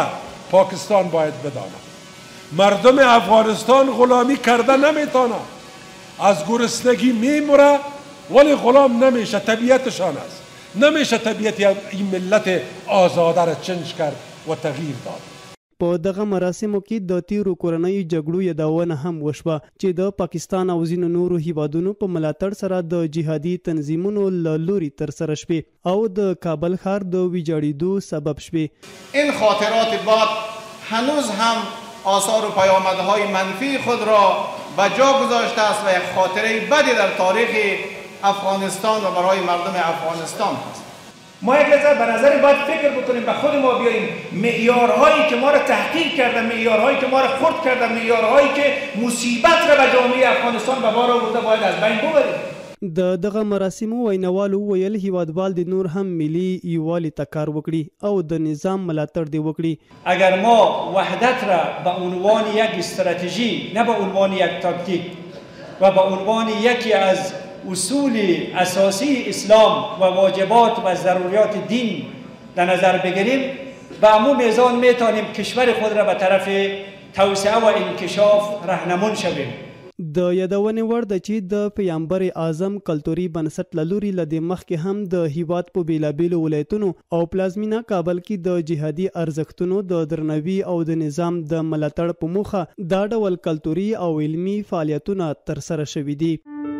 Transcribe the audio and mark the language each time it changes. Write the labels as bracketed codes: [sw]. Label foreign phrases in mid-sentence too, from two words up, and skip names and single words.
[fa] پاکستان باید بداند مردم افغانستان غلامی کرده نمیتونه. از گرسنگی میموره ولی غلام نمیشه. طبیعتشان است. نمیشه طبیعت این ملت آزاده را چنج کرد و تغییر داد. [ps] په دغه مراسمو کې د تیرو کورنیو جګړو یادونه هم وشوه چې د پاکستان او ځینو نورو هیوادونو په ملاتړ سره د جهادي تنظیمونو له لوري ترسره شوې او د کابل ښار د ویجاړېدو سبب شوې. [fa] این خاطرات باد هنوز هم آثار و پیامدهای منفی خود را به جا گذاشته است و یک خاطره بدی در تاریخ افغانستان و برای مردم افغانستان است. ما یک لحظه به نظر باید فکر بکنیم، به خود ما بیاییم. معیارهایی که ما را تحقیر کردن، معیارهایی که ما را خرد کردن، معیارهایی که مصیبت را به جامعه افغانستان به بار آورده باید از بین ببریم. [ps] د دغه مراسمو وینوالو ویل هیوادوال د نور هم ملي یووالي ته کار وکړي او د نظام ملاتړ دی وکړي. [fa] اگر ما وحدت را به عنوان یک استراتژی نه به عنوان یک تاکتیک و به عنوان یکی از اصول اساسی اسلام و واجبات و ضروریات دین در نظر بگیریم، به همون میزان میتونیم کشور خود را به طرف توسعه و انکشاف راهنمون شویم. [ps] د یادونې وړ ده چې د پیغمبر اعظم کلتوري بنسټ له لوري له دې مخکې هم د هیواد په بیلابیلو ولایتونو او پلازمینه کابل کې د جهادي ارزښتونو د درناوي او د نظام د ملاتړ په موخه دا ډول کلتوري او علمي فعالیتونه ترسره شوي دي.